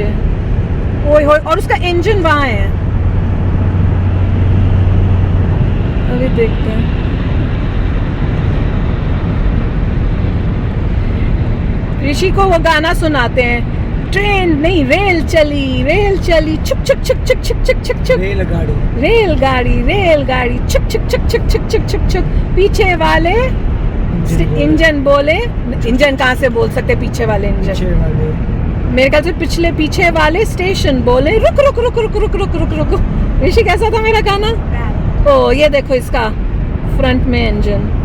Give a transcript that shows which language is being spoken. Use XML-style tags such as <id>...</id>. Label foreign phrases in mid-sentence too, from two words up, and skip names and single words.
<hi>ओए होए, और उसका इंजन वहां है। अभी देखते हैं। ऋषि को वो गाना सुनाते हैं, ट्रेन नहीं रेल चली छुक छुक छुक छुक छुक छुक छुक छुक, रेलगाड़ी छुक छुक छुक छुक छुक छुक छुक छुक। पीछे वाले इंजन बोले, इंजन कहाँ से बोल सकते पीछे वाले इंजन, मेरे ख्याल से पिछले पीछे वाले स्टेशन बोले रुक रुक रुक रुक रुक रुक रुक रुक। ऋषि कैसा था मेरा गाना? ओ ये देखो इसका फ्रंट में इंजन,</hi>